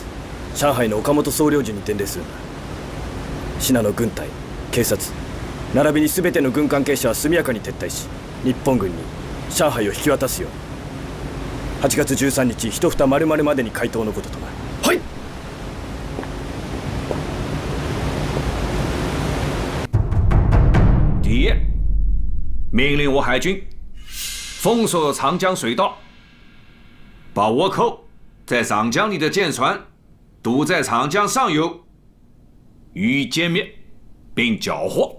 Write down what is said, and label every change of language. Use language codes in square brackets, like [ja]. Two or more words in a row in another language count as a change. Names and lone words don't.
[ja] 上海の岡本総領事に伝令するんだ。信の軍隊、警察並びに全ての軍関係者は速やかに撤退し、日本軍に上海を引き渡すように。8月13日一蓋丸々までに回答のこととな。はい。 [zh] 第一，命令我海军封锁长江水道，把倭寇在长江里的舰船堵在长江上游，予以歼灭并缴获。